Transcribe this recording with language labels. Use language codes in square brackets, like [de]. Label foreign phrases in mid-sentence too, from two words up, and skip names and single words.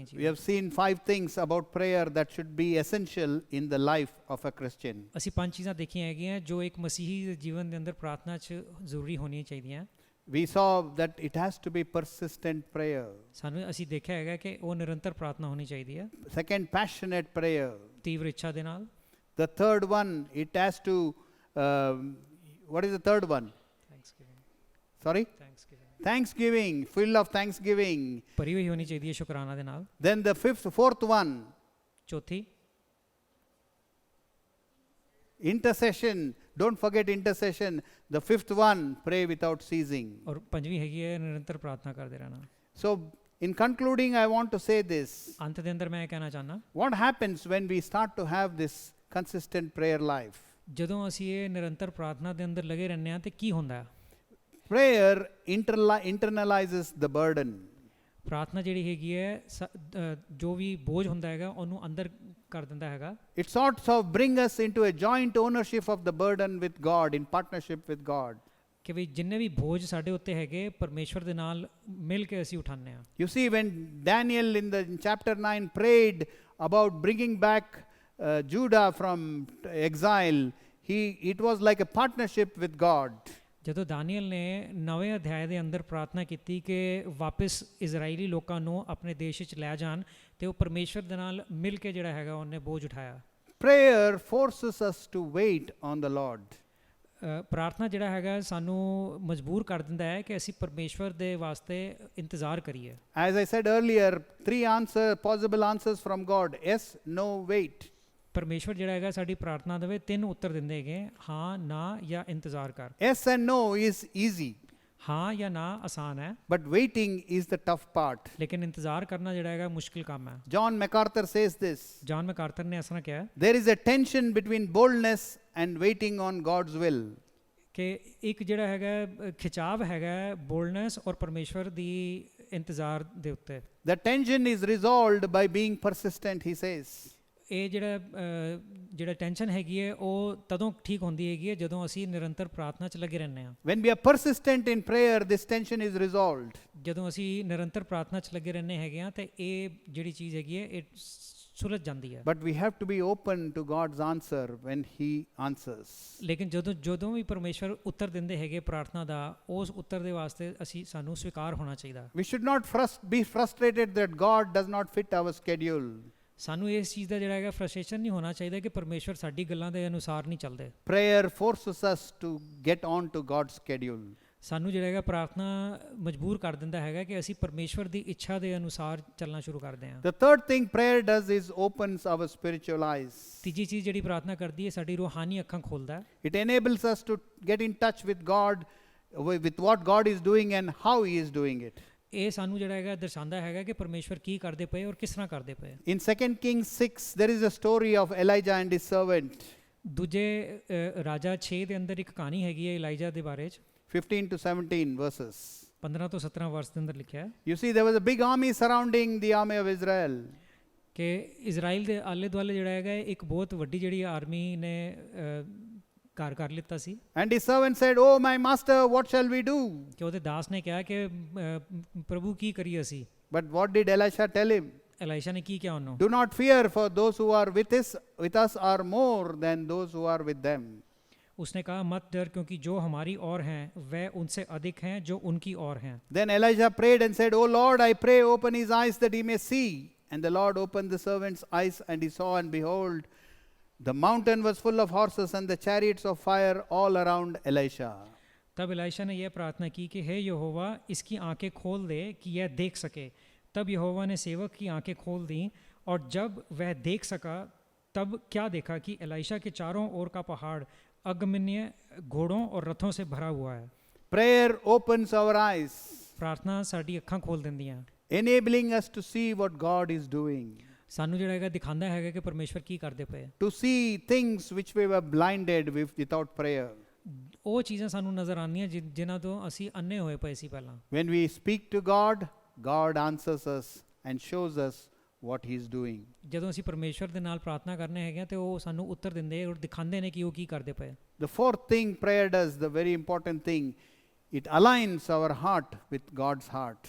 [en] We [pa] ਚੀਜ਼ਾਂ। [en] have seen 5 things about prayer that should be essential in the life of a Christian. [pa] ਅਸੀਂ 5 ਚੀਜ਼ਾਂ ਦੇਖੀਆਂ ਹੈਗੀਆਂ ਜੋ ਇੱਕ ਮਸੀਹੀ ਦੇ ਜੀਵਨ ਦੇ ਅੰਦਰ ਪ੍ਰਾਰਥਨਾ 'ਚ ਜ਼ਰੂਰੀ ਹੋਣੀਆਂ ਚਾਹੀਦੀਆਂ। [en] We saw that it has to be persistent prayer. [pa] ਸਾਨੂੰ ਅਸੀਂ ਦੇਖਿਆ ਹੈਗਾ ਕਿ ਉਹ ਨਿਰੰਤਰ ਪ੍ਰਾਰਥਨਾ ਹੋਣੀ ਚਾਹੀਦੀ ਹੈ। [en] Second, passionate prayer. [pa] ਤੀਵਰ ਇੱਛਾ ਦੇ ਨਾਲ। [en] The third one, it has to, what is the third one? Sorry? Thanksgiving, full of thanksgiving. [pa] ਭਰੀ ਹੋਈ ਹੋਣੀ ਚਾਹੀਦੀ ਹੈ ਸ਼ੁਕਰਾਨਾ ਦੇ ਨਾਲ। [en] Then the fourth one, [pa] ਚੌਥੀ [en] intercession. Don't forget intercession. The fifth one, pray without ceasing. [pa] ਔਰ ਪੰਜਵੀਂ ਹੈਗੀ ਹੈ ਨਿਰੰਤਰ ਪ੍ਰਾਰਥਨਾ ਕਰਦੇ ਰਹਿਣਾ। [en] So, in concluding, I want to say this. [pa] ਅੰਤ ਦੇ ਅੰਦਰ ਮੈਂ ਇਹ ਕਹਿਣਾ ਚਾਹੁੰਦਾ [en] What happens when we start to have this consistent prayer life? [pa] ਜਦੋਂ ਅਸੀਂ ਇਹ ਨਿਰੰਤਰ ਪ੍ਰਾਰਥਨਾ ਦੇ ਅੰਦਰ ਲੱਗੇ ਰਹਿੰਦੇ ਹਾਂ ਤੇ ਕੀ ਹੁੰਦਾ ਹੈ? [en] Prayer internalizes the burden. [pa] ਪ੍ਰਾਰਥਨਾ ਜਿਹੜੀ ਹੈਗੀ ਹੈ ਜੋ ਵੀ ਬੋਝ ਹੁੰਦਾ ਹੈਗਾ ਉਹਨੂੰ ਅੰਦਰ ਕਰ ਦਿੰਦਾ ਹੈਗਾ। [en] It sorts of bring us into a joint ownership of the burden with God, in partnership with God. [pa] ਕਿ ਵੀ ਜਿੰਨੇ ਵੀ ਬੋਝ ਸਾਡੇ ਉੱਤੇ ਹੈਗੇ ਪਰਮੇਸ਼ਵਰ ਦੇ ਨਾਲ ਮਿਲ ਕੇ ਅਸੀਂ ਉਠਾਉਂਦੇ ਹਾਂ। [en] You see, when Daniel in chapter 9 prayed about bringing back Judah from exile, it was like a partnership with God. [pa] ਜਦੋਂ ਦਾਨੀਅਲ ਨੇ ਨਵੇਂ ਅਧਿਆਇ ਦੇ ਅੰਦਰ ਪ੍ਰਾਰਥਨਾ ਕੀਤੀ ਕਿ ਵਾਪਸ ਇਜ਼ਰਾਈਲੀ ਲੋਕਾਂ ਨੂੰ ਆਪਣੇ ਦੇਸ਼ ਵਿੱਚ ਲੈ ਜਾਣ ਤੇ ਉਹ ਪਰਮੇਸ਼ਵਰ ਦੇ ਨਾਲ ਮਿਲ ਕੇ ਜਿਹੜਾ ਹੈਗਾ ਉਹਨੇ ਬੋਝ ਉਠਾਇਆ। [en] Prayer forces us to wait on the Lord. [pa] ਪ੍ਰਾਰਥਨਾ ਜਿਹੜਾ ਹੈਗਾ ਸਾਨੂੰ ਮਜਬੂਰ ਕਰ ਦਿੰਦਾ ਹੈ ਕਿ ਅਸੀਂ ਪਰਮੇਸ਼ਵਰ ਦੇ ਵਾਸਤੇ ਇੰਤਜ਼ਾਰ ਕਰੀਏ। [en] As I said earlier, 3 possible answers from God: yes, no, wait. [pa] ਪਰਮੇਸ਼ਵਰ ਜਿਹੜਾ ਹੈਗਾ ਸਾਡੀ ਪ੍ਰਾਰਥਨਾ ਦੇ ਵਿੱਚ 3 ਉੱਤਰ ਦਿੰਦੇ ਹੈਗੇ, ਹਾਂ, ਨਾ ਜਾਂ ਇੰਤਜ਼ਾਰ ਕਰ। [en] Yes and no is easy. [pa] ਹਾਂ ਜਾਂ ਨਾ ਆਸਾਨ ਹੈ [en] But waiting is the tough part. [pa] ਲੇਕਿਨ ਇੰਤਜ਼ਾਰ ਕਰਨਾ ਜਿਹੜਾ ਹੈਗਾ ਮੁਸ਼ਕਿਲ ਕੰਮ ਹੈ। [en] John MacArthur says this. [pa] ਜਾਨ ਮੈਕਾਰਥਰ ਨੇ ਇਸ ਤਰ੍ਹਾਂ ਕਿਹਾ [en] There is a tension between boldness and waiting on God's will. [pa] ਕਿ ਇੱਕ ਜਿਹੜਾ ਹੈਗਾ ਖਿਚਾਵ ਹੈਗਾ ਬੋਲਡਨੈਸ ਔਰ ਪਰਮੇਸ਼ਵਰ ਦੀ ਇੰਤਜ਼ਾਰ ਦੇ ਉੱਤੇ। [en] The tension is resolved by being persistent, he says. [pa] ਇਹ ਜਿਹੜਾ ਟੈਨਸ਼ਨ ਹੈਗੀ ਹੈ ਉਹ ਤਦੋਂ ਠੀਕ ਹੁੰਦੀ ਹੈਗੀ ਹੈ ਜਦੋਂ ਅਸੀਂ ਨਿਰੰਤਰ ਪ੍ਰਾਰਥਨਾ 'ਚ ਲੱਗੇ ਰਹਿੰਦੇ ਹਾਂ। [en] When we are persistent in prayer, this tension is resolved. [pa] ਜਦੋਂ ਅਸੀਂ ਨਿਰੰਤਰ ਪ੍ਰਾਰਥਨਾ 'ਚ ਲੱਗੇ ਰਹਿੰਦੇ ਹੈਗੇ ਹਾਂ ਤੇ ਇਹ ਜਿਹੜੀ ਚੀਜ਼ ਹੈਗੀ ਹੈ ਇਹ ਸੁਲਝ ਜਾਂਦੀ ਹੈ। [en] But we have to be open to God's answer when He answers. [pa] ਲੇਕਿਨ ਜਦੋਂ ਵੀ ਪਰਮੇਸ਼ਵਰ ਉੱਤਰ ਦਿੰਦੇ ਹੈਗੇ ਪ੍ਰਾਰਥਨਾ ਦਾ, ਉਸ ਉੱਤਰ ਦੇ ਵਾਸਤੇ ਸਾਨੂੰ ਸਵੀਕਾਰ ਹੋਣਾ ਚਾਹੀਦਾ। [en] We should not be frustrated that God does not fit our schedule. [pa] ਸਾਨੂੰ ਇਸ ਚੀਜ਼ ਦਾ ਜਿਹੜਾ ਹੈਗਾ ਫਰਸਟ੍ਰੇਸ਼ਨ ਨਹੀਂ ਹੋਣਾ ਚਾਹੀਦਾ ਕਿ ਪਰਮੇਸ਼ਵਰ ਸਾਡੀ ਗੱਲਾਂ ਦੇ ਅਨੁਸਾਰ ਨਹੀਂ ਚੱਲਦੇ। [en] Prayer forces us to get on to God's schedule. [pa] ਸਾਨੂੰ ਜਿਹੜਾ ਹੈਗਾ ਪ੍ਰਾਰਥਨਾ ਮਜਬੂਰ ਕਰ ਦਿੰਦਾ ਹੈਗਾ ਕਿ ਅਸੀਂ ਪਰਮੇਸ਼ਵਰ ਦੀ ਇੱਛਾ ਦੇ ਅਨੁਸਾਰ ਚੱਲਣਾ ਸ਼ੁਰੂ ਕਰਦੇ ਹਾਂ। [en] The third thing prayer does is opens our spiritual eyes. [pa] ਤੀਜੀ ਚੀਜ਼ ਜਿਹੜੀ ਪ੍ਰਾਰਥਨਾ ਕਰਦੀ ਹੈ, ਸਾਡੀ ਰੂਹਾਨੀ ਅੱਖਾਂ ਖੋਲਦਾ ਹੈ। [en] It enables us to get in touch with God, with what God is doing and how He is doing it. [pa] ਇਹ ਸਾਨੂੰ ਜਿਹੜਾ ਹੈਗਾ ਦਰਸਾਉਂਦਾ ਹੈਗਾ ਕਿ ਪਰਮੇਸ਼ਵਰ ਕੀ ਕਰਦੇ ਪਏ ਔਰ ਕਿਸ ਤਰ੍ਹਾਂ ਕਰਦੇ ਪਏ। [en] In 2 Kings 6 there is a story of Elijah and his servant. [pa] ਦੂਜੇ ਰਾਜਾ 6 ਦੇ ਅੰਦਰ ਇੱਕ ਕਹਾਣੀ ਹੈਗੀ ਹੈ ਇਲਾਈਜਾ ਦੇ ਬਾਰੇ 'ਚ। [en] 15 to 17 verses. [pa] 15 ਤੋਂ 17 ਵਰਸ ਦੇ ਅੰਦਰ ਲਿਖਿਆ ਹੈ [en] You see, there was a big army surrounding the army of Israel. [pa] ਕਿ ਇਜ਼ਰਾਈਲ ਦੇ ਆਲੇ ਦੁਆਲੇ ਜਿਹੜਾ ਹੈਗਾ ਇੱਕ ਬਹੁਤ ਵੱਡੀ ਜਿਹੜੀ ਆਰਮੀ ਨੇ ਘਰ ਕਰ ਲਿੱਤਾ ਸੀ। [en] And his servant said, "Oh my master, what shall we do?" [pa] ਕਿ ਉਹਦੇ ਦਾਸ ਨੇ ਕਿਹਾ ਕਿ ਪ੍ਰਭੂ ਕੀ ਕਰੀਏ ਅਸੀਂ। [en] But what did Elisha tell him? [pa] ਇਲਾਈਸ਼ਾ ਨੇ ਕੀ ਕਿਹਾ ਉਹਨੂੰ? [en] Do not fear, for those who are with us are more than those who are with them. [hi] उसने कहा मत डर, क्योंकि जो हमारी ओर हैं वह उनसे अधिक हैं जो उनकी ओर हैं। [en] Then Elijah prayed and said, "O Lord, I pray, open his eyes that he may see." And the Lord opened the servant's eyes, and he saw, and behold, the mountain was full of horses and the chariots of fire all around Elisha. [hi] तब इलाइशा ने यह प्रार्थना की कि हे यहोवा, इसकी आंखें खोल दे कि यह देख सके। तब यहोवा ने सेवक की आंखें खोल दी, और जब वह देख सका तब क्या देखा कि एलीशा के चारों ओर का पहाड़ अगमन्य घोड़ों और रथों से भरा हुआ है। [en] Prayer opens our eyes, [pa] ਪ੍ਰਾਰਥਨਾ ਸਾਡੀ ਅੱਖਾਂ ਖੋਲ ਦਿੰਦੀਆਂ, [en] enabling us to see what God is doing, [pa] ਸਾਨੂੰ ਜਿਹੜਾ ਹੈਗਾ ਦਿਖਾਉਂਦਾ ਹੈਗਾ ਕਿ ਪਰਮੇਸ਼ਵਰ ਕੀ ਕਰਦੇ ਪਏ। [en] to see things which we were blinded without prayer. [pa] ਉਹ ਚੀਜ਼ਾਂ ਸਾਨੂੰ ਨਜ਼ਰ ਆਉਂਦੀਆਂ ਜਿਨ੍ਹਾਂ ਤੋਂ ਅਸੀਂ ਅੰਨੇ ਹੋਏ ਪਏ ਸੀ ਪਹਿਲਾਂ। [en] When we speak to God, God answers us and shows us what he is doing. [pa] ਜਦੋਂ ਅਸੀਂ ਪਰਮੇਸ਼ਵਰ ਦੇ ਨਾਲ ਪ੍ਰਾਰਥਨਾ ਕਰਨੇ ਹੈਗੇ ਤੇ ਉਹ ਸਾਨੂੰ ਉੱਤਰ ਦਿੰਦੇ ਔਰ ਦਿਖਾਉਂਦੇ ਨੇ ਕਿ ਉਹ ਕੀ ਕਰਦੇ ਪਏ। [en] The fourth thing prayer does, the very important thing, it aligns our heart with God's heart.